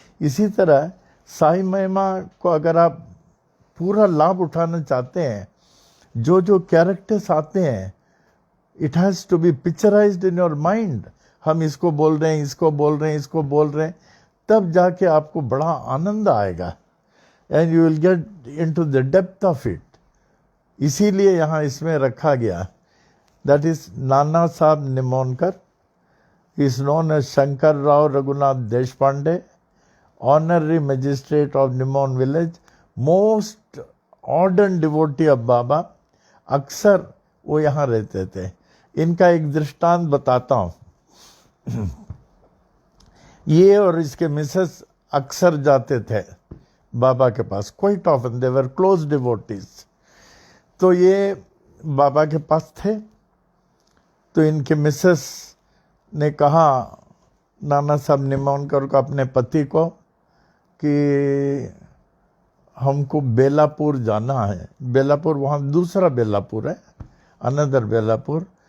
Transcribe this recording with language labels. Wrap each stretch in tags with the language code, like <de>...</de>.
<hi>इसी तरह साई महिमा को अगर आप पूरा लाभ उठाना चाहते हैं, जो जो कैरेक्टर्स आते हैं,</hi> <en>It has to be picturised in your mind.</en> <hi>हम इसको बोल रहे हैं, इसको बोल रहे हैं, इसको बोल रहे हैं, तब जाके आपको बड़ा आनंद आएगा</hi> <en>And you will get into the depth of it.</en> <hi>इसीलिए यहाँ इसमें रखा गया।</hi> <en>That is Nana Sahab Nimonkar is known as Shankar Rao Raghunath Deshpande, honorary magistrate of Nimon village, most ardent devotee of Baba।</en> <hi>अक्सर वो यहाँ रहते थे। इनका एक दृष्टांत बताता हूँ। ये और इसके मिसेस अक्सर जाते थे बाबा के पास,</hi> <en>Quite often, they were close devotees.</en> <hi>तो ये बाबा के पास थे, तो इनके मिसेस ने कहा नाना साहब निमोनकर को, अपने पति को, कि हमको बेलापुर जाना है। बेलापुर, वहाँ दूसरा बेलापुर है, अनदर बेलापुर,</hi>